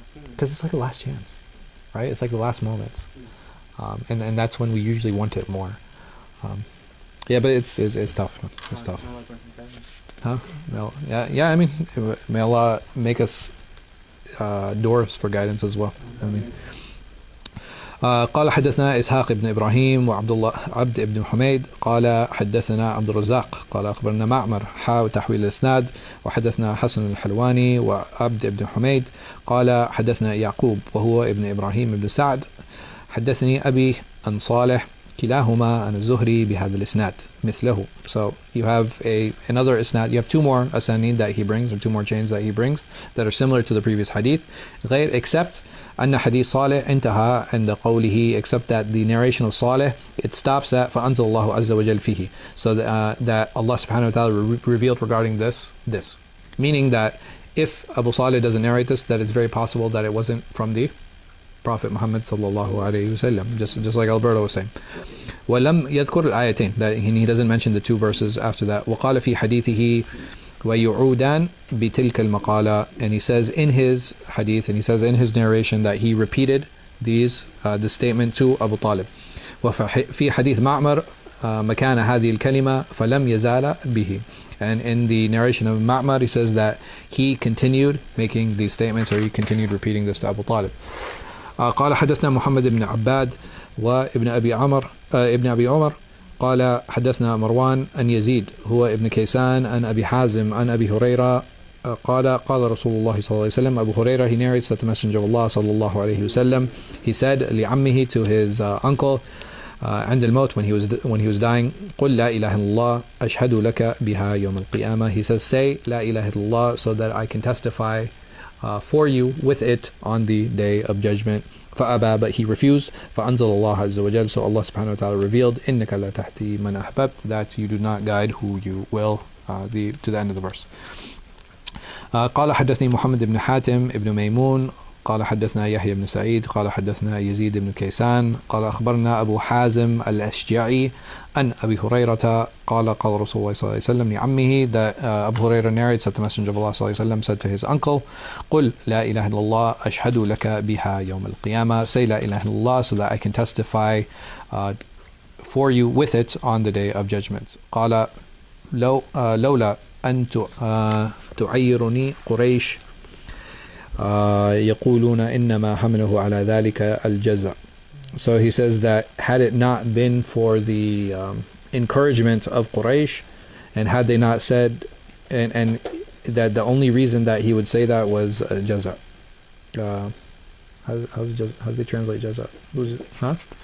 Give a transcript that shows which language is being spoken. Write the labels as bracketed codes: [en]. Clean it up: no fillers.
[en] Because it's like the last chance, right? It's like the last moments. And that's when we usually want it more. Yeah, but it's tough. It's tough. Huh? No. Yeah. I mean, may Allah make us doors for guidance as well. I mean. [ar] قال حدثنا إسحاق بن إبراهيم وعبد الله عبد بن حميد قال حدثنا عبد الرزاق قال أخبرنا معمر تحويل الإسناد وحدثنا حسن الحلواني وعبد بن حميد قال حدثنا يعقوب وهو ابن إبراهيم بن سعد حدثني أبي عن صالح كلاهما عن الزهري بهذا الإسناد مثله. [en] So you have another isnad, you have two more asanid that he brings, or two more chains that he brings that are similar to the previous hadith, except [ar] أن حديث صالح انتهى عند قوله, [en] except that the narration of Salih, it stops at [ar] فأنزل الله عز وجل فيه. [en] So that Allah subhanahu wa ta'ala revealed regarding this, meaning that if Abu Salih doesn't narrate this, that it's very possible that it wasn't from the Prophet Muhammad sallallahu alayhi wasallam, just like Alberto was saying. [ar] وَلَمْ يَذْكُرْ الْآيَتين, [en] that he doesn't mention the two verses after that. [ar] وَقَالَ فِي حَدِيثِهِ وَيُعُودَانْ بِتِلْكَ الْمَقَالَةِ, [en] and he says in his hadith, and he says in his narration, that he repeated the statement to Abu Talib. [ar] وفي حديث معمر مكان هذه الكلمة فلم يزال به. [en] And in the narration of Ma'mar, he says that he continued making these statements, or he continued repeating this to Abu Talib. [ar] قال حدثنا محمد بن عباد وابن أبي عمر قال حدثنا مروان أن يزيد هو ابن كيسان أن أبي حازم أن أبي هريرة قال رسول الله صلى الله عليه وسلم. [en] Abu Hurairah, he narrates that the Messenger of Allah صلى الله عليه وسلم, he said [ar] لعمه, [en] to his uncle, [ar] عند الموت, [en] when he was dying, [ar] قل لا إله إلا الله أشهد لك بها يوم القيامة. [en] He says, say [ar] لا إله إلا الله, [en] so that I can testify for you with it on the day of judgment. [ar] فأبى, [en] but he refused. [ar] فأنزل الله عز وجل, [en] so Allah subhanahu wa ta'ala revealed, [ar] إنك لا تهدي من أحببت, [en] that you do not guide who you will, to the end of the verse. [ar] قال حدثني محمد بن حاتم ابن ميمون قال حدثنا يحيى بن سعيد قال حدثنا يزيد بن كيسان قال أخبرنا أبو حازم الأشجعي عن أبي هريرة قال قال رسول الله صلى الله عليه وسلم لعمه, [en] that Abu Hurairah narrates that the Messenger of Allah صلى الله عليه وسلم said to his uncle, [ar] قل لا إله إلا الله أشهد لك بها يوم القيامة, [en] say [ar] لا إله إلا الله [en] so that I can testify for you with it on the day of judgment. [ar] قال لولا أن تعيرني قريش يقولون إنما حمله على ذلك الجزع. [en] So he says that had it not been for the encouragement of Quraysh, and had they not said, and that the only reason that he would say that was jaza. How do they translate jaza? Huh?